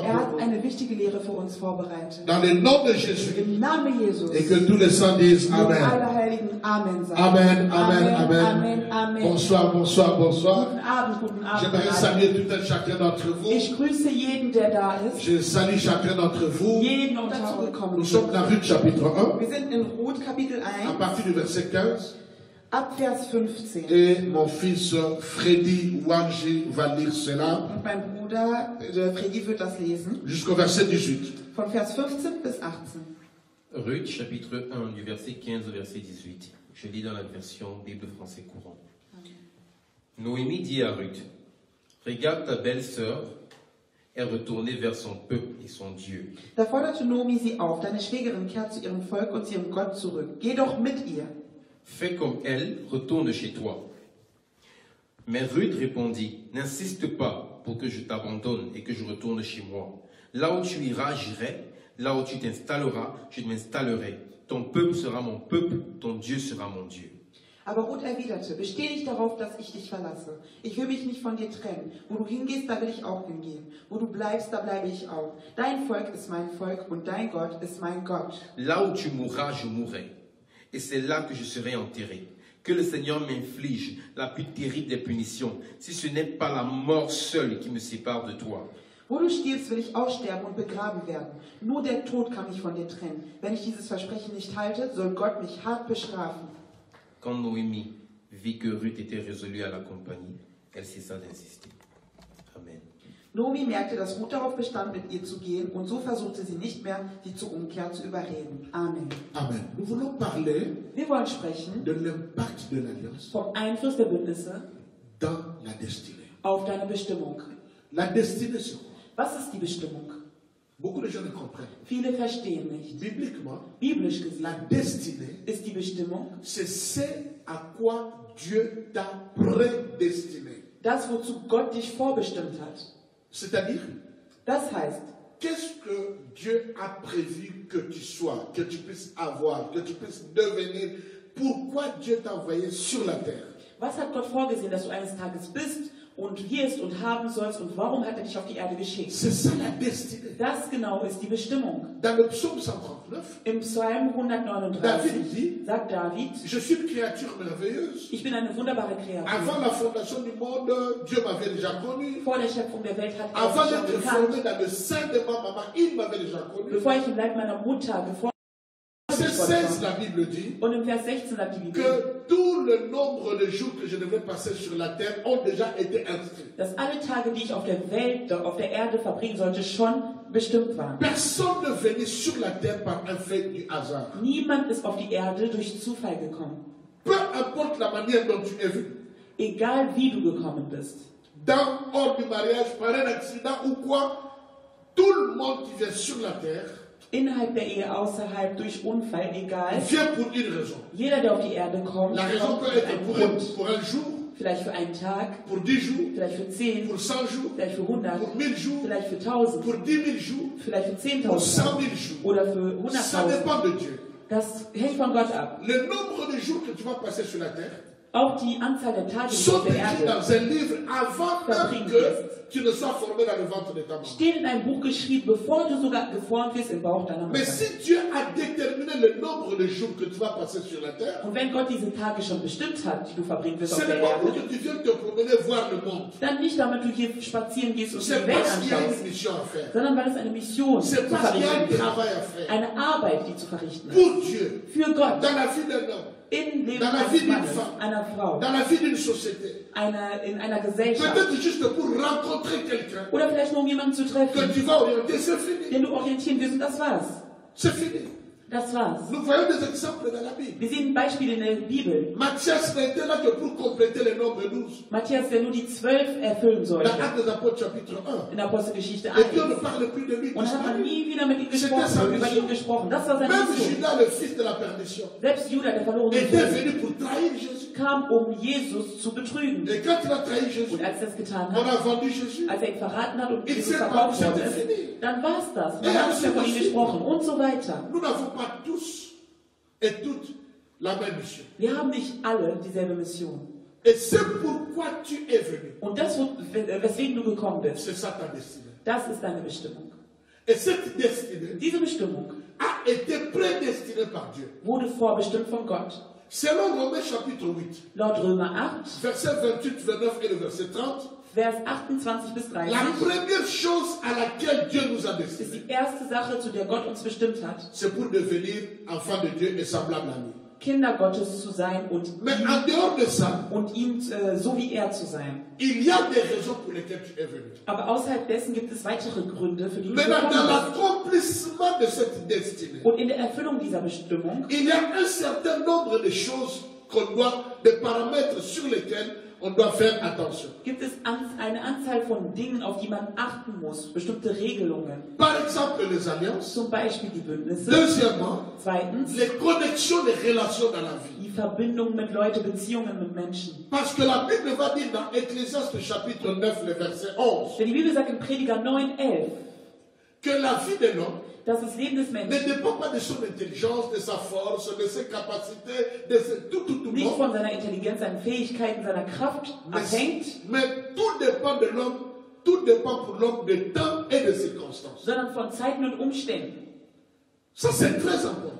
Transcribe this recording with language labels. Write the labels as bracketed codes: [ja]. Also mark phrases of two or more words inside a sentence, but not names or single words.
[de] Er [fr] pour [de] hat [fr] vous. [de] eine wichtige Lehre für uns vorbereitet. [fr] Dans le nom de Jésus. [de] Im Namen Jesus. [fr] Et que tous les saints disent [de] Und Amen. alle Heiligen Amen sagen. Amen, amen, Amen, amen. Amen. [fr] Bonsoir, bonsoir, bonsoir. [de] Guten Abend, guten Abend. [fr] J'aimerais [de] alle. [fr] saluer tout un chacun d'entre vous. [de] Ich grüße jeden, der da ist. [fr] Je salue chacun d'entre vous. [de] Jeden und dazugekommen. [fr] Nous sommes dans Ruth chapitre 1, [de] Wir sind in Ruth Kapitel [fr] à 1, partir du verset 15. [de] ab Vers 15. [fr] Et mon fils Freddy Wanji va lire cela [de] Und mein Bruder Freddy wird das lesen. [fr] jusqu'au verset 18. [de] Von Vers 15 bis 18. [fr] Ruth, chapitre 1, du verset 15 au verset 18. Je lis dans la version Bible français courant. Noémie dit à Ruth, regarde ta belle-sœur est retournée vers son peuple et son Dieu. [de] Da forderte Noemi sie auf, deine Schwägerin kehrt zu ihrem Volk und zu ihrem Gott zurück. Geh doch mit ihr. [fr] Fais comme elle, retourne chez toi. Mais Ruth répondit, n'insiste pas pour que je t'abandonne et que je retourne chez moi. Là où tu iras, j'irai. Là où tu t'installeras, je m'installerai. Ton peuple sera mon peuple, ton Dieu sera mon Dieu. [de] Aber Ruth erwiderte, besteh nicht darauf, dass ich dich verlasse. Ich will mich nicht von dir trennen. Wo du hingehst, da will ich auch hingehen. Wo du bleibst, da bleibe ich auch. Dein Volk ist mein Volk und dein Gott ist mein Gott. [fr] Là où tu mourras, je mourrai. Et c'est là que je serai enterré. Que le Seigneur m'inflige la plus terrible des punitions, si ce n'est pas la mort seule qui me sépare de toi. [de] Wo du stirbst, will ich auch sterben und begraben werden. Nur der Tod kann mich von dir trennen. Wenn ich dieses Versprechen nicht halte, soll Gott mich hart bestrafen. [fr] Quand Noémie vit que Ruth était résolue à l'accompagner, elle cessa d'insister. Amen. [de] Noemi merkte, dass Ruth darauf bestand, mit ihr zu gehen, und so versuchte sie nicht mehr, sie zur Umkehr zu überreden. Amen. [fr] Amen. Nous voulons parler [de] Wir wollen sprechen [fr] de l'impact de l'alliance [de] vom Einfluss der Bündnisse [fr] dans la destinée. [de] auf deine Bestimmung. [fr] La destinée, c'est quoi? [de] Was ist die Bestimmung? [fr] Beaucoup de gens ne comprennent. [de] Viele verstehen nicht. [fr] Bibliquement, [de] Biblisch [fr] la [de] gesehen [fr] destinée, [de] ist die Bestimmung [fr] c'est ce à quoi Dieu t'a prédestiné. [de] das, wozu Gott dich vorbestimmt hat. [fr] C'est-à-dire, [de] Das heißt, [fr] qu'est-ce que Dieu a prévu que tu sois, que tu puisses avoir, que tu puisses devenir? Pourquoi Dieu t'a envoyé sur la terre? [de] was hat Gott vorgesehen, dass du eines Tages bist und wirst und haben sollst und warum hat er dich auf die Erde geschickt? [fr] C'est ça la destinée. [de] Das genau ist die Bestimmung. [fr] Dans le psaume 139, [de] Im Psalm David 139 [fr] dit, [de] sagt David, [fr] je suis une créature merveilleuse. [de] ich bin eine wunderbare [fr] Avant [de] Kreatur. [fr] la fondation du monde, Dieu m'avait déjà connu. [de] Vor der Schöpfung der Welt hat er [fr] Avant [de] mich schon [fr] d'être [de] gekannt. [fr] formé dans le sein de ma maman, il m'avait déjà connu. [de] Bevor ich im Leib meiner Mutter geformt [fr] Verset 16, la Bible dit [de] und im Vers 16 sagt die Bibel, [fr] que tout le nombre de jours que je devais passer sur la terre ont déjà été inscrits. [de] dass alle Tage, die ich auf der Welt, auf der Erde verbringen sollte, schon bestimmt waren. [fr] Personne ne venait sur la terre par un fait du hasard. [de] Niemand ist auf die Erde durch Zufall gekommen. [fr] Peu importe la manière dont tu es venu, [de] Egal wie du gekommen bist. [fr] hors du mariage, par un accident ou quoi, tout le monde qui vient sur la terre [de] Innerhalb der Ehe, außerhalb, durch Unfall, egal. [fr] vient pour une raison. [de] Jeder, der auf die Erde kommt, [fr] La raison [de] kommt [fr] peut [de] für [fr] être [de] einen Grund. [fr] pour un jour, [de] Vielleicht für einen Tag, [fr] pour 10 jours, [de] vielleicht für 10, [fr] pour 100 jours, [de] vielleicht für 100, [fr] pour 1000 jours, [de] vielleicht für 1000, [fr] pour 10 000 jours, [de] vielleicht für [fr] pour 10.000 100 000 jours. [de] oder für [fr] Ça [de] 100.000. [fr] dépend de Dieu. [de] Das hängt von Gott ab. [fr] Le nombre de jours que tu vas passer sur la terre [de] Auch die Anzahl der Tage, die du [fr] sont [de] auf der [fr] écrits [de] Erde [fr] dans un livre avant même que tu ne sois formé dans le ventre de ta maman. [de] stehen in einem Buch geschrieben, bevor du sogar geformt wirst im Bauch deiner [fr] Mais [de] Mutter. [fr] si Dieu a déterminé le nombre de jours que tu vas passer sur la terre, [de] Und wenn Gott diese Tage schon bestimmt hat, die du verbringen wirst [fr] ce [de] auf [fr] n'est [de] der [fr] pas pour [de] Erde, [fr] que tu viennes te promener voir le monde. [de] dann nicht damit du hier spazieren gehst und die [fr] C'est [de] Welt [fr] parce qu'il y a [de] anschaust, [fr] une mission à faire. [de] sondern weil es eine Mission zu [fr] C'est parce qu'il y a un [de] verrichten [fr] travail à [de] gibt. [fr] faire. [de] Eine Arbeit, die zu verrichten ist. [fr] Pour Dieu, [de] Für Gott, [fr] dans la vie d'un homme, [de] im Leben [fr] dans la vie [de] eines [fr] d'une [de] Mannes, [fr] femme, [de] einer Frau, [fr] dans la vie d'une société. [de] in einer Gesellschaft. [fr] Peut-être juste pour rencontrer quelqu'un [de] Oder vielleicht nur um jemanden zu [fr] que [de] treffen, [fr] tu vas orienter, c'est fini. [de] den du orientieren wirst und das war's. [fr] C'est fini. [de] Das war's. [fr] Nous voyons des exemples dans la Bible. [de] Wir sehen Beispiele in der Bibel. [fr] Matthias n'était là que pour compléter le nombre 12. [de] Matthias, der nur die 12 erfüllen sollte. [fr] Dans Actes des Apôtres chapitre 1. [de] In der Apostelgeschichte [fr] Et puis on [de] 1. [fr] ne parle plus de lui. [de] Und dann hat man nie wieder mit ihm [fr] C'était [de] gesprochen, [fr] sa [de] über [fr] mission. [de] ihn gesprochen. Das war seine [fr] Même [de] Mission. [fr] Judas, le fils de la perdition, [de] Selbst Judah, der verlorene [fr] était [de] Sohn, [fr] venu pour trahir Jésus. [de] kam, um Jesus zu betrügen. [fr] Et quand il a trahi Jésus, [de] Und als er es getan [fr] on [de] hat, [fr] a vendu Jésus. [de] als er ihn verraten hat und [fr] Il [de] Jesus [fr] s'est [de] verkauft [fr] pas- [de] worden [fr] c'était [de] ist, [fr] fini. [de] dann war es das. Ja, Man hat nicht mehr von ihm [fr] c'est [de] gesprochen und so weiter. [fr] Nous n'avons pas tous et toutes la même mission. [de] Wir haben nicht alle dieselbe Mission. [fr] Et c'est pourquoi tu es venu. [de] Und das, weswegen du gekommen bist, [fr] C'est ça ta destinée. [de] das ist deine Bestimmung. [fr] Et cette destinée [de] Diese Bestimmung [fr] a été prédestinée par Dieu. [de] wurde vorbestimmt von Gott. [fr] Selon Romains chapitre 8, [de] Laut Römer 8, [fr] verset 28, 29 et le verset 30, [de] Vers 28 bis 30 [fr] la première chose à laquelle Dieu nous a [de] ist [fr] destinés, [de] die erste Sache, zu der Gott uns bestimmt hat, [fr] c'est pour devenir enfants de Dieu et semblables à lui. [de] Kinder Gottes zu sein [fr] Mais en dehors de ça, [de] und ihm so wie er zu sein. [fr] il y a des raisons pour lesquelles tu es venu. [de] Aber außerhalb dessen gibt es weitere Gründe, für die du [fr] Maintenant, dans [de] gekommen bist. [fr] l'accomplissement de cette destinée, [de] Und in der Erfüllung dieser Bestimmung [fr] il y a un certain nombre de choses qu'on doit, des paramètres sur lesquels on doit faire attention. [de] gibt es eine Anzahl von Dingen, auf die man achten muss, bestimmte Regelungen. [fr] Par exemple, les alliances. [de] Zum Beispiel die Bündnisse. [fr] Deuxièmement, [de] Zweitens, [fr] les connexions, les relations dans la vie. [de] die Verbindung mit Leuten, Beziehungen mit Menschen. [fr] Parce que la Bible va dire dans Ecclésiaste chapitre 9, le verset 11, [de] Denn die Bibel sagt in Prediger 9,11, [fr] que la vie de l'homme [de] dass das Leben des [fr] ne [de] Menschen [fr] dépend pas de son intelligence, de sa force, de ses capacités, de tout. [de] nicht [fr] Non. [de] von seiner Intelligenz, seinen Fähigkeiten, seiner Kraft abhängt, [fr] Mais tout dépend de l'homme, tout dépend pour l'homme de temps et de circonstances. [de] sondern von Zeiten und Umständen. [fr] Ça, c'est très important.